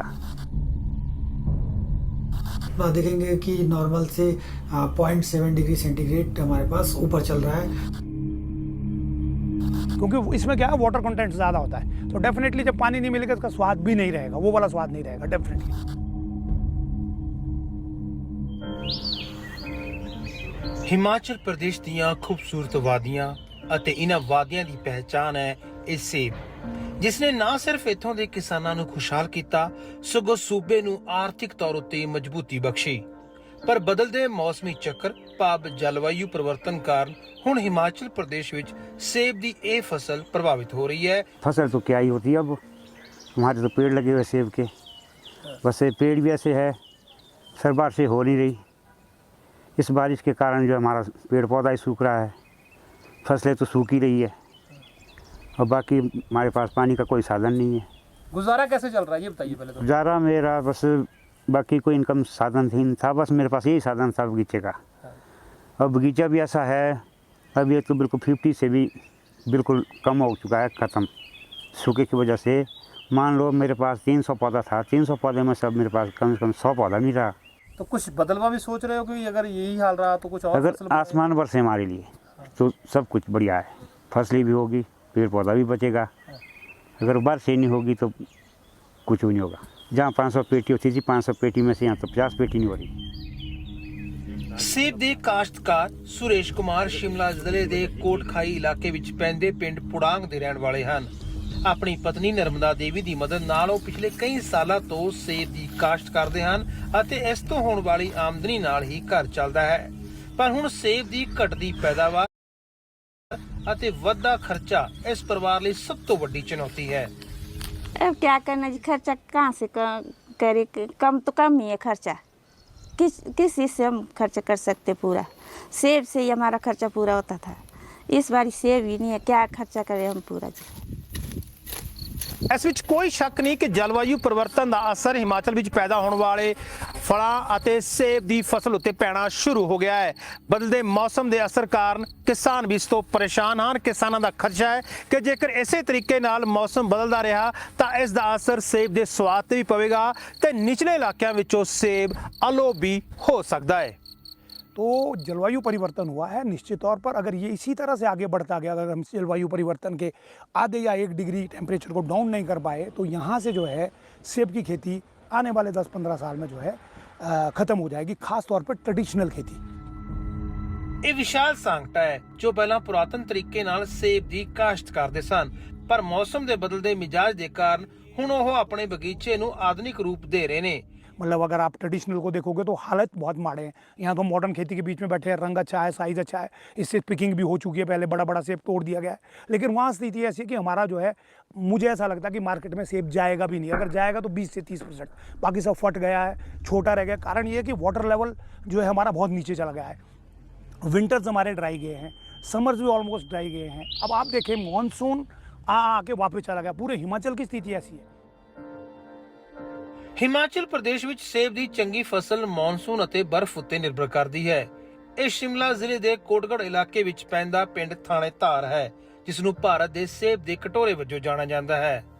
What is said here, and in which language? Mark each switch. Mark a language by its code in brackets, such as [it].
[hi] आप देखेंगे कि नॉर्मल से 0.7 डिग्री सेंटीग्रेड हमारे पास ऊपर चल रहा है, क्योंकि इसमें क्या है, वाटर कंटेंट ज़्यादा होता है। तो डेफिनेटली जब पानी नहीं मिलेगा इसका स्वाद भी नहीं रहेगा, वो वाला स्वाद नहीं रहेगा डेफिनेटली। [pa] ਹਿਮਾਚਲ ਪ੍ਰਦੇਸ਼ ਦੀਆਂ ਖੂਬਸੂਰਤ ਵਾਦੀਆਂ ਅਤੇ ਇਹਨਾਂ ਵਾਦੀਆਂ ਦੀ ਪਹਿਚਾਣ ਹੈ ਇਹ ਸੇਬ, ਜਿਸ ਨੇ ਨਾ ਸਿਰਫ ਇੱਥੋਂ ਦੇ ਕਿਸਾਨਾਂ ਨੂੰ ਖੁਸ਼ਹਾਲ ਕੀਤਾ, ਸਗੋਂ ਸੂਬੇ ਨੂੰ ਆਰਥਿਕ ਤੌਰ ਉੱਤੇ ਮਜ਼ਬੂਤੀ ਬਖਸ਼ੀ। ਪਰ ਬਦਲਦੇ ਮੌਸਮੀ ਚੱਕਰ ਭਾਵ ਜਲਵਾਯੂ ਪਰਿਵਰਤਨ ਕਾਰਨ ਹੁਣ ਹਿਮਾਚਲ ਪ੍ਰदेश ਵਿੱਚ सेब ਦੀ ਇਹ [hi] फसल प्रभावित हो रही है। फसल तो क्या ही होती है, अब हमारे तो पेड़ लगे हुए सेब के, बस ये पेड़ भी ऐसे है, सरबार से हो नहीं रही। इस बारिश के कारण जो हमारा पेड़ पौधा ही सूख रहा है, फसलें तो सूख ही रही है और बाकी हमारे पास पानी का कोई साधन नहीं है। गुजारा कैसे चल रहा है ये बताइए पहले तो। गुजारा मेरा बस, बाकी कोई इनकम साधन ही नहीं था, बस मेरे पास यही साधन था बगीचे का। और बगीचा भी ऐसा है अब ये तो बिल्कुल 50 से भी बिल्कुल कम हो चुका है, ख़त्म सूखे की वजह से। मान लो मेरे पास 300 पौधा था, 300 पौधे में सब मेरे पास कम से कम 100 पौधा नहीं रहा। तो कुछ बदलवा भी सोच रहे हो कि अगर यही हाल रहा तो कुछ और अगर आसमान बरसे हमारे लिए तो सब कुछ बढ़िया है, फसलें भी होगी, पेड़ पौधा भी बचेगा। अगर बारिश नहीं होगी तो कुछ भी नहीं होगा। जहाँ 500 पेटी होती थी, 500 पेटी में से यहाँ तो 50 पेटी नहीं हो रही। [pa] ਸੇਬ ਦੇ ਕਾਸ਼ਤਕਾਰ ਸੁਰੇਸ਼ ਕੁਮਾਰ ਸ਼ਿਮਲਾ ਜ਼ਿਲ੍ਹੇ ਦੇ ਕੋਟਖਾਈ ਇਲਾਕੇ ਵਿੱਚ ਪੈਂਦੇ ਪਿੰਡ ਪੁੜਾਂਗ ਦੇ ਰਹਿਣ ਵਾਲੇ ਹਨ। ਆਪਣੀ ਪਤਨੀ ਨਰਮਦਾ ਦੇਵੀ ਦੀ ਮਦਦ ਨਾਲ ਉਹ ਪਿਛਲੇ ਕਈ ਸਾਲਾਂ ਤੋਂ ਸੇਬ ਦੀ ਕਾਸ਼ਤ ਕਰਦੇ ਹਨ ਅਤੇ ਇਸ ਤੋਂ ਹੋਣ ਵਾਲੀ ਆਮਦਨੀ ਨਾਲ ਹੀ ਘਰ ਚੱਲਦਾ ਹੈ। ਪਰ ਹੁਣ ਸੇਬ ਦੀ ਘਟਦੀ ਪੈਦਾਵਾਰ ਅਤੇ ਵੱਧਦਾ ਖਰਚਾ ਇਸ ਪਰਿਵਾਰ ਲਈ ਸਭ ਤੋਂ ਵੱਡੀ ਚੁਣੌਤੀ ਹੈ। [hi] अब क्या करना जी, खर्चा कहाँ से करे, कम तो कम ही है खर्चा। किस चीज़ से हम खर्चा कर सकते पूरा? सेब से ही हमारा खर्चा पूरा होता था, इस बार सेब ही नहीं है, क्या खर्चा करें हम पूरा जी। [pa] ਇਸ ਵਿੱਚ ਕੋਈ ਸ਼ੱਕ ਨਹੀਂ ਕਿ ਜਲਵਾਯੂ ਪਰਿਵਰਤਨ ਦਾ ਅਸਰ ਹਿਮਾਚਲ ਵਿੱਚ ਪੈਦਾ ਹੋਣ ਵਾਲੇ ਫਲਾਂ ਅਤੇ ਸੇਬ ਦੀ ਫਸਲ ਉੱਤੇ ਪੈਣਾ ਸ਼ੁਰੂ ਹੋ ਗਿਆ ਹੈ। ਬਦਲਦੇ ਮੌਸਮ ਦੇ ਅਸਰ ਕਾਰਨ ਕਿਸਾਨ ਵੀ ਇਸ ਤੋਂ ਪਰੇਸ਼ਾਨ ਹਨ। ਕਿਸਾਨਾਂ ਦਾ ਖਦਸ਼ਾ ਹੈ ਕਿ ਜੇਕਰ ਇਸੇ ਤਰੀਕੇ ਨਾਲ ਮੌਸਮ ਬਦਲਦਾ ਰਿਹਾ ਤਾਂ ਇਸ ਦਾ ਅਸਰ ਸੇਬ ਦੇ ਸਵਾਦ ਤੇ ਵੀ ਪਵੇਗਾ ਤੇ ਨਿਚਲੇ ਇਲਾਕਿਆਂ ਵਿੱਚੋਂ ਸੇਬ ਅਲੋਪ ਵੀ ਹੋ ਸਕਦਾ ਹੈ। [hi] तो जलवायु परिवर्तन हुआ है निश्चित तौर पर। अगर ये इसी तरह से आगे बढ़ता गया, अगर हम जलवायु परिवर्तन के आधे या 1 डिग्री टेम्परेचर को डाउन नहीं कर पाए तो यहाँ से जो है सेब की खेती आने वाले 10-15 साल में जो है ख़त्म हो जाएगी, खास तौर पर ट्रेडिशनल खेती। [pa] ਇਹ ਵਿਸ਼ਾਲ ਸੰਕਟ ਹੈ ਜੋ ਪਹਿਲਾਂ ਪੁਰਾਤਨ ਤਰੀਕੇ ਨਾਲ ਸੇਬ ਦੀ ਕਾਸ਼ਤ ਕਰਦੇ ਸਨ, ਪਰ ਮੌਸਮ ਦੇ ਬਦਲਦੇ ਮਿਜਾਜ ਦੇ ਕਾਰਨ ਹੁਣ ਉਹ ਆਪਣੇ ਬਗੀਚੇ ਨੂੰ ਆਧੁਨਿਕ ਰੂਪ ਦੇ ਰਹੇ ਨੇ। [hi] मतलब अगर आप ट्रेडिशनल को देखोगे तो हालत बहुत माड़े हैं। यहाँ तो मॉडर्न खेती के बीच में बैठे हैं, रंग अच्छा है, साइज़ अच्छा है, इससे पिकिंग भी हो चुकी है, पहले बड़ा बड़ा सेब तोड़ दिया गया है। लेकिन वहाँ स्थिति ऐसी है कि हमारा जो है, मुझे ऐसा लगता है कि मार्केट में सेब जाएगा भी नहीं। अगर जाएगा तो 20 से 30%, बाकी सब फट गया है, छोटा रह गया। कारण ये है कि वाटर लेवल जो है हमारा बहुत नीचे चला गया है। विंटर्स हमारे ड्राई गए हैं, समर्स भी ऑलमोस्ट ड्राई गए हैं। अब आप देखें मानसून आके वापस चला गया। पूरे हिमाचल की स्थिति ऐसी है। [pa] ਹਿਮਾਚਲ ਪ੍ਰਦੇਸ਼ ਵਿੱਚ ਸੇਬ ਦੀ ਚੰਗੀ ਫਸਲ ਮੌਨਸੂਨ ਅਤੇ ਬਰਫ਼ ਉੱਤੇ ਨਿਰਭਰ ਕਰਦੀ ਹੈ। ਇਹ ਸ਼ਿਮਲਾ ਜ਼ਿਲ੍ਹੇ ਦੇ ਕੋਟਗੜ੍ਹ ਇਲਾਕੇ ਵਿੱਚ ਪੈਂਦਾ ਪਿੰਡ ਥਾਣੇ ਧਾਰ ਹੈ, ਜਿਸ ਨੂੰ ਭਾਰਤ ਦੇ ਸੇਬ ਦੇ ਕਟੋਰੇ ਵਜੋਂ ਜਾਣਿਆ ਜਾਂਦਾ ਹੈ।